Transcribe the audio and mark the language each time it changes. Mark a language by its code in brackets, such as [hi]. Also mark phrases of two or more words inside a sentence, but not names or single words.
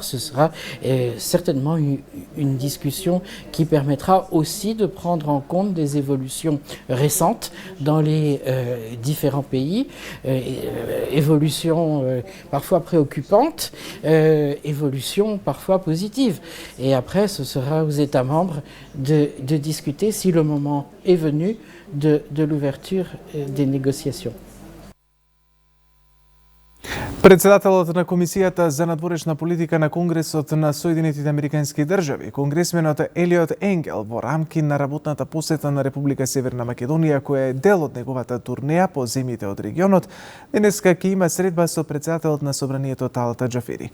[fr] Ce sera certainement une discussion qui permettra aussi de prendre en compte des évolutions récentes dans les différents pays, évolutions parfois préoccupantes, évolutions parfois positives. Et après, ce sera aux États membres de discuter si le moment est venu de l'ouverture des négociations. [mk] Председателот на Комисијата за надворешна политика на Конгресот на Соединетите Американски држави, конгресменот Елиот Енгел, во рамки на работната посета на Република Северна Македонија, која е дел од неговата турнеја по земјите од регионот, денеска ќе има средба со председателот на Собранието Талата Џафери.